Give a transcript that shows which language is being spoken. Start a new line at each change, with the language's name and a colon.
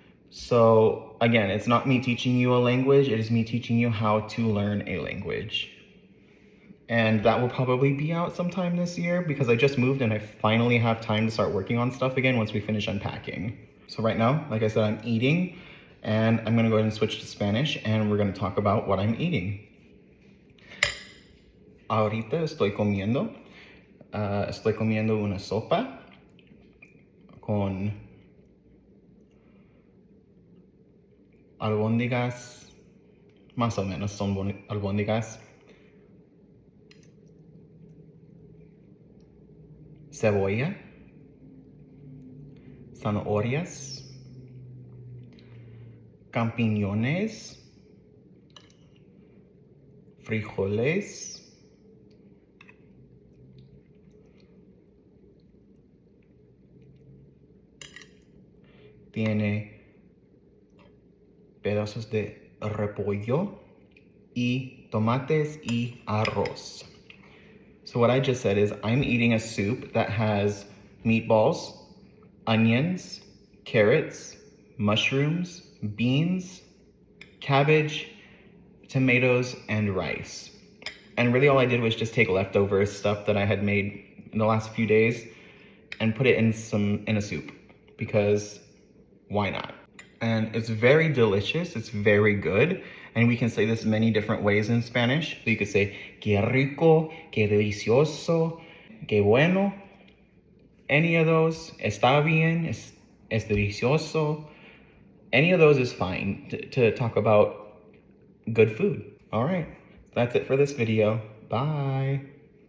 English: So again, it's not me teaching you a language, it is me teaching you how to learn a language. And that will probably be out sometime this year because I just moved and I finally have time to start working on stuff again once we finish unpacking. So right now, like I said, I'm eating, and I'm gonna go ahead and switch to Spanish, and we're gonna talk about what I'm eating.
Spanish: Ahorita estoy comiendo una sopa con albóndigas Más o menos son albóndigas. Cebolla, zanahorias, champiñones, frijoles, tiene pedazos de repollo y tomates y arroz.
English: So what I just said is I'm eating a soup that has meatballs, onions, carrots, mushrooms, beans, cabbage, tomatoes, and rice. And really all I did was just take leftover stuff that I had made in the last few days and put it in a soup, because why not? And it's very delicious, it's very good. And we can say this many different ways in Spanish. So you could say,
Spanish: que rico, que delicioso, que bueno.
English: Any of those,
Spanish: está bien, es delicioso.
English: Any of those is fine to talk about good food. All right, that's it for this video. Bye.